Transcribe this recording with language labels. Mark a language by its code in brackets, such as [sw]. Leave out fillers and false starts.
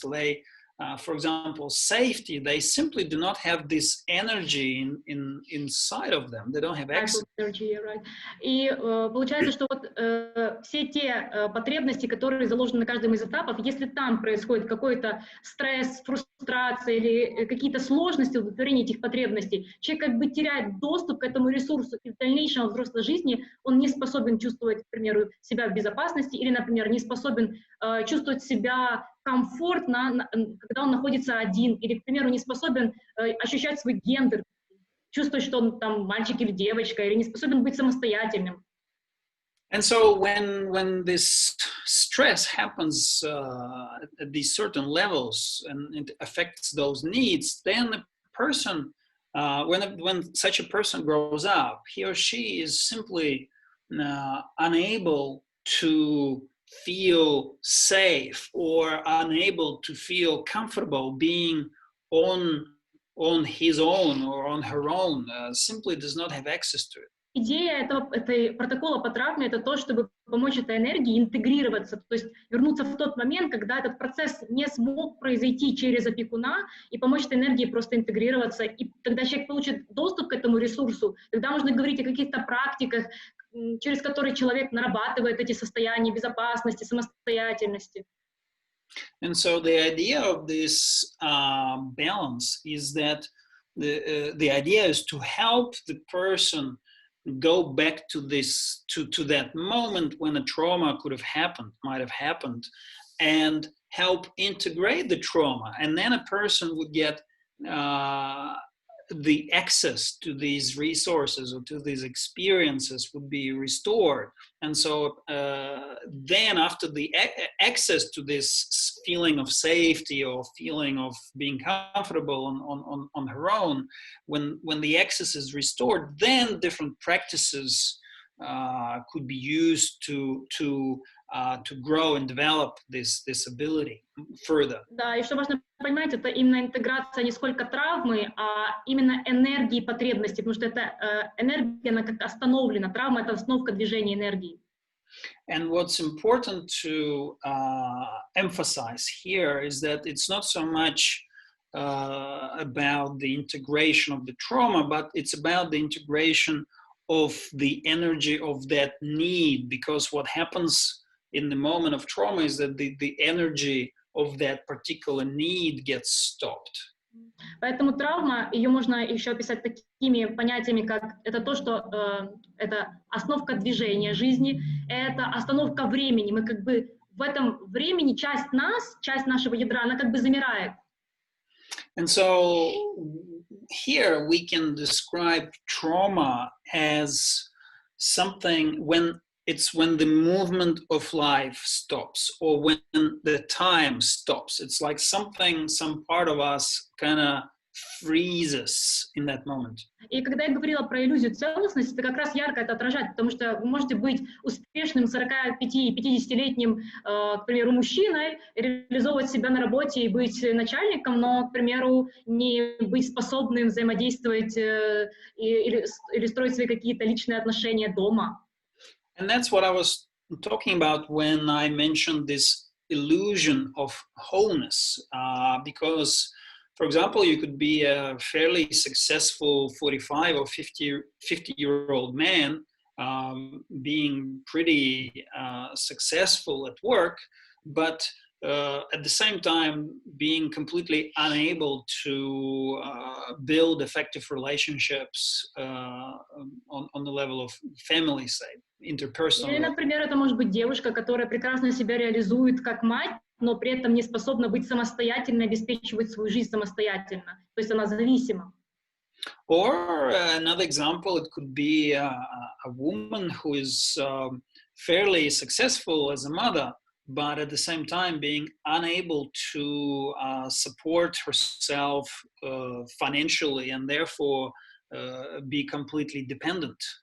[en] They, for example, safety, they simply do not have this energy inside of them. They don't have access. Energy, right. [ru] И получается, что вот все те потребности, которые заложены на каждом из этапов, если там происходит какой-то стресс, фрустрация или какие-то сложности в удовлетворении этих потребностей, человек как бы теряет доступ к этому ресурсу, и в дальнейшем в взрослой жизни он не способен чувствовать, к примеру, себя в безопасности или, например, не способен чувствовать себя комфортно, когда он находится один, или, к примеру, не способен ощущать свой гендер, чувствовать, что он там мальчик или девочка, или не способен быть самостоятельным. [en] And so when this stress happens at these certain levels and it affects those needs, then the person, when such a person grows up, he or she is simply unable to feel safe or unable to feel comfortable being on his own or on her own, simply does not have access to it. [ru] Идея этой протокола по травме — это то, чтобы помочь этой энергии интегрироваться, то есть вернуться в тот момент, когда этот процесс не смог произойти через опекуна, и помочь этой энергии просто интегрироваться. И когда человек получит доступ к этому ресурсу, тогда можно говорить о каких-то практиках, через которые человек нарабатывает эти состояния безопасности, самостоятельности. [en] And so the idea of this balance is that the idea is to help the person go back to this to that moment when a trauma might have happened, and help integrate the trauma, and then a person would get the access to these resources or to these experiences would be restored. And so then after the access to this feeling of safety or feeling of being comfortable on her own, when the access is restored, then different practices could be used to grow and develop this ability further. [ru] Да, и что важно понимать, это именно интеграция не сколько травмы, а именно энергии потребностей, потому что эта энергия, она как остановлена. Травма — это остановка движения энергии. [en] And what's important to emphasize here is that it's not so much about the integration of the trauma, but it's about the integration of the energy of that need, because what happens in the moment of trauma is that the energy of that particular need gets stopped. [ru] Поэтому травма, ее можно еще описать такими понятиями, как это то, что это остановка движения жизни, это остановка времени. Мы как бы в этом времени часть нас, часть нашего ядра, она как бы замирает. [en] And so here we can describe trauma as something when the movement of life stops, or when the time stops. It's like some part of us kind of freezes in that moment. [ru] И когда я говорила про иллюзию целостности, это как раз ярко это отражает, потому что вы можете быть успешным 45-50-летним, к примеру, мужчиной, реализовывать себя на работе и быть начальником, но, к примеру, не быть способным взаимодействовать или строить свои какие-то личные отношения дома. [en] And that's what I was talking about when I mentioned this illusion of wholeness, because, for example, you could be a fairly successful 45 or 50-year-old man, being pretty successful at work, but at the same time being completely unable to build effective relationships on the level of family, say, interpersonal. [ru] Или, например, это может быть девушка, которая прекрасно себя реализует как мать, но при этом не способна быть самостоятельной, обеспечивать свою жизнь самостоятельно. То есть она зависима. [en] Or another example, it could be a woman who is fairly successful as a mother, but at the same time being unable to support herself financially, and therefore be completely dependent.